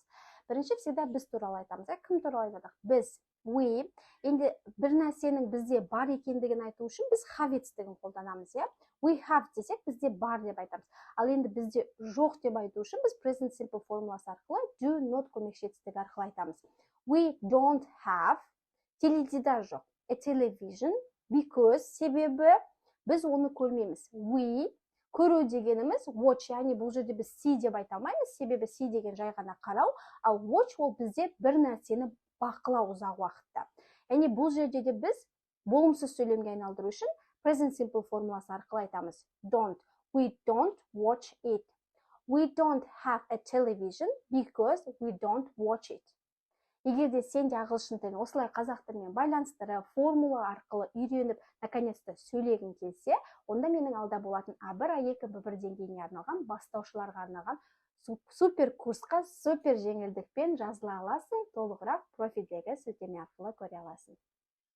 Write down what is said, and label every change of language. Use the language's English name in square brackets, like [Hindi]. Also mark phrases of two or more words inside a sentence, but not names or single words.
[Kazakh] Бірінші всегда біз туралы айтамыз. Кім туралы айтадық? Біз, we. Енді бір нәрсенің бізде бар екендігін айту үшін біз have етістігін қолданамыз, [English] We have [Kazakh] десек, бізде бар деп айтамыз. Ал енді бізде жоқ деп айту үшін біз [English] present simple [Kazakh] формуласы арқылы [English] do not [Kazakh] көмекші етістігі арқылы айтамыз. [English] We don't have [Kazakh] теледидар жоқ. [English] A television because [Kazakh] себебі біз оны көрмейміз. We көру дегеніміз watch, яғни бұл жерде біз see деп айта алмаймыз, себебі see деген жай ғана қарау, ал watch ол бізде бір нәрсені бақылау ұзақ уақытта. Яғни бұл жерде де біз болымсыз сөйлемге айналдыру үшін [English] present simple [Kazakh] формуласы арқылы айтамыз. [English] Don't. We don't watch it. We don't have a television because we don't watch it. [Kazakh] Егер де сен де ағылшын тілін осылай қазақ тілімен байланыстырып, формула арқылы үйреніп, наконец-то сөйлегің келсе, онда менің алда болатын А1, А2, Б1 деңгейіне арналған, бастаушыларға арналған супер курсқа супер жеңілдікпен жазыла аласың, толығырақ профильдегі сілтеме арқылы көре аласың.